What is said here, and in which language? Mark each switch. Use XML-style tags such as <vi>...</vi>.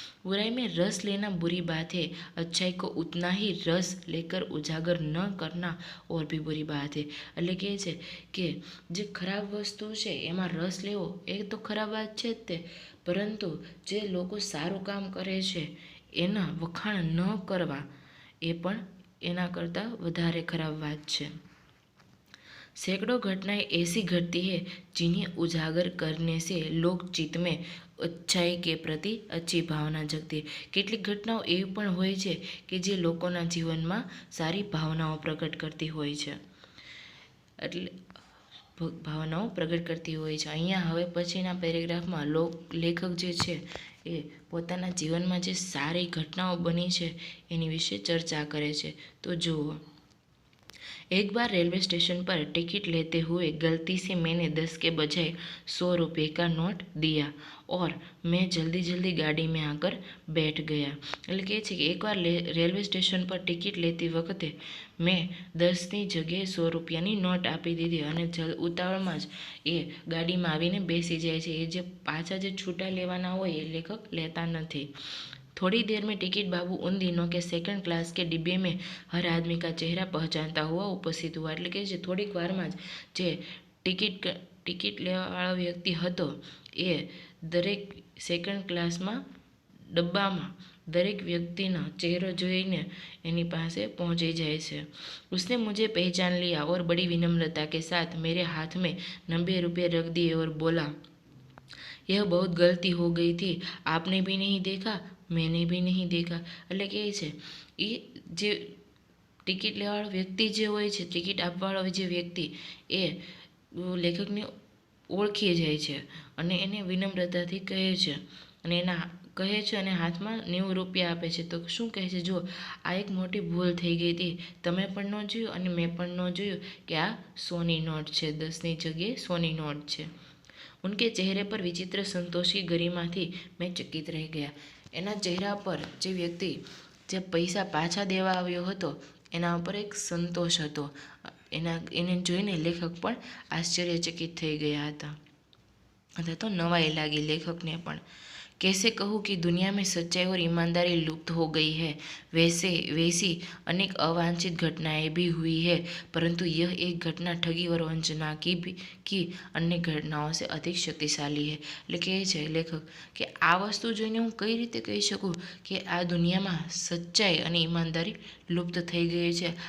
<hi>बुराई में रस लेना बुरी बात है, अच्छाई को उतना ही रस लेकर उजागर न करना और भी बुरी बात है।</hi> <gu>એટલે કે છે કે જે ખરાબ વસ્તુ છે એમાં રસ લેવો એ તો ખરાબ વાત છે જ તે, પરંતુ જે લોકો સારું કામ કરે છે એના વખાણ ન કરવા એ પણ એના કરતાં વધારે ખરાબ વાત છે।</gu> <hi>सैकड़ों घटनाएं ऐसी घटती है जिन्हें उजागर करने से लोक चित्त में अच्छाई के प्रति अच्छी भावना जगती है।</hi> <gu>કેટલીક ઘટનાઓ એવી પણ હોય છે કે જે લોકોના જીવનમાં સારી ભાવનાઓ પ્રગટ કરતી હોય છે, એટલે ભાવનાઓ પ્રગટ કરતી હોય છે। અહીંયા હવે પછીના પેરેગ્રાફમાં લેખક જે છે એ પોતાના જીવનમાં જે સારી ઘટનાઓ બની છે એની વિશે ચર્ચા કરે છે, તો જુઓ।</gu> <hi>एक बार रेलवे स्टेशन पर टिकट लेते हुए गलती से मैंने 10 के बजाय 100 रुपये का नोट दिया और मैं जल्दी जल्दी गाड़ी में आकर बैठ गया।</hi> <gu>એટલે કહે છે કે એકવાર રેલવે સ્ટેશન પર ટિકિટ લેતી વખતે મેં 10ની જગ્યાએ 100 રૂપિયાની નોટ આપી દીધી અને ઉતાવળમાં જ એ ગાડીમાં આવીને બેસી જાય છે। એ જે પાછા જે છૂટા લેવાના હોય એ લેખક લેતા નથી।</gu> <hi>थोड़ी देर में टिकट बाबू उन दिनों के सेकंड क्लास के डिब्बे में हर आदमी का चेहरा पहचानता हुआ उपस्थित हुआ।</hi> <gu>એટલે કે જે થોડીક વારમાં જ જે ટિકિટ લેવાવાળો વ્યક્તિ હતો એ દરેક સેકન્ડ ક્લાસમાં ડબ્બામાં દરેક વ્યક્તિનો ચહેરો જોઈને એની પાસે પહોંચી જાય છે।</gu> <hi>उसने मुझे पहचान लिया और बड़ी विनम्रता के साथ मेरे हाथ में 90 रुपये रख दिए और बोला, यह बहुत गलती हो गई थी, आपने भी नहीं देखा, मैंने भी नहीं देखा।</hi> <gu>એટલે કે છે એ જે ટિકિટ લેવાવાળો વ્યક્તિ જે હોય છે, ટિકિટ આપવાવાળો જે વ્યક્તિ એ લેખકને ઓળખી જાય છે અને એને વિનમ્રતાથી કહે છે અને એના કહે છે અને હાથમાં 90 રૂપિયા આપે છે। તો શું કહે છે, જો આ એક મોટી ભૂલ થઈ ગઈ હતી, તમે પણ ન જોયું અને મેં પણ ન જોયું કે આ 100ની નોટ છે, 10ની જગ્યાએ 100ની નોટ છે।</gu> <hi>उनके चेहरे पर विचित्र संतोष की गरिमा थी, मैं चकित रह गया।</hi> <gu>એના ચહેરા પર જે વ્યક્તિ જે પૈસા પાછા દેવા આવ્યો હતો એના ઉપર એક સંતોષ હતો। એને જોઈને લેખક પણ આશ્ચર્યચકિત થઈ ગયા હતા અથવા તો નવાઈ લાગી લેખકને પણ।</gu> <hi>कैसे कहूँ कि दुनिया में सच्चाई और ईमानदारी लुप्त हो गई है, वैसी अनेक अवांछित घटनाएं भी हुई है, परंतु यह एक घटना ठगी और वंचना की अन्य घटनाओं से अधिक शक्तिशाली है।</hi> <gu>એટલે કહે છે લેખક કે આ વસ્તુ જોઈને હું કઈ રીતે કહી શકું કે આ દુનિયામાં સચ્ચાઈ અને ઈમાનદારી લુપ્ત થઈ ગઈ છે।</gu>